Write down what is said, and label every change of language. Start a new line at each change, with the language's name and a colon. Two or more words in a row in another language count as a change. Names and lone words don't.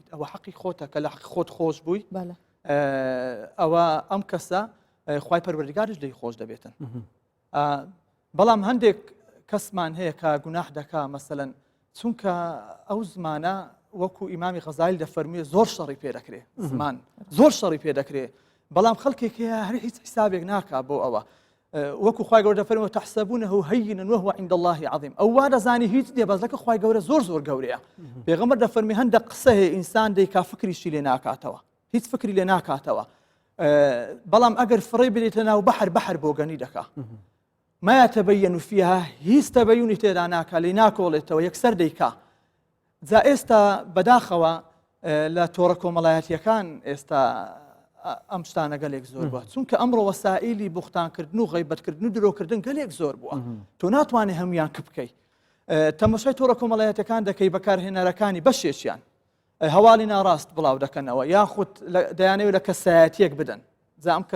Central Kurdish: ئەوە حەقی خۆتە کە لە خۆت خۆش بووی ئەوە ئەم کەسە خوای پەروەردیگارش دەی خۆش دەبێتن بەڵام هەندێک کەسمان هەیە کە گوناح دەکا مەسەلەن چونکە ئەو زمانە وەکو ئیمامی غەزالی دەفەرموویە زۆر شەڕی پێ دەکرێ زمان زۆر شەڕی پێ دەکرێ بەڵام خەڵکێک هەیە هەر هیچ حسابێک ناکا بۆ ئەوە وەکو خوای گەورە دەفەرمووە
Arabic: تەحسەبونەه هەینا وهو عند الله عظیم
Central Kurdish: ئەو وا دەزانی هیچ نییە بەس لەکە خوای گەورە زۆر زۆر گەورەیە پێغەمبەر دەفەرمی هەندێک قسە هەیە ئینسان دەیکا فکریشی لێ ناکاتەوە هیچ فکری لێ ناکاتەوە بەڵام ئەگەر فڕێ بێتە ناو بەحر بۆ گەنی دەکا
Arabic: ما يتبين
Central Kurdish: فيها هیچ تەبەیونی تێدا ناکا لێ ناکۆڵێتەوە یەکسەر دەیکا جا ئێستا بەداخەوە لە تۆڕە کۆمەڵایەتیەکان ئێستا ئەم شتانە گەلێک زۆر بووە چونکە ئەمڕۆ وەسائلی بوختانکردن و غیبەتکردن و درۆکردن گەلێک زۆر بووە تۆ ناتوانێ هەمویان کە بکەیت تەماشای تۆڕە کۆمەڵایەتەکان دەکەی بەکارهێنەرەکانی بەشێکیان هەواڵی ناڕاست بڵاو دەکەنەوە یاخود دەیانەوێت لە کەسایەتیەک بدەن جا ئەم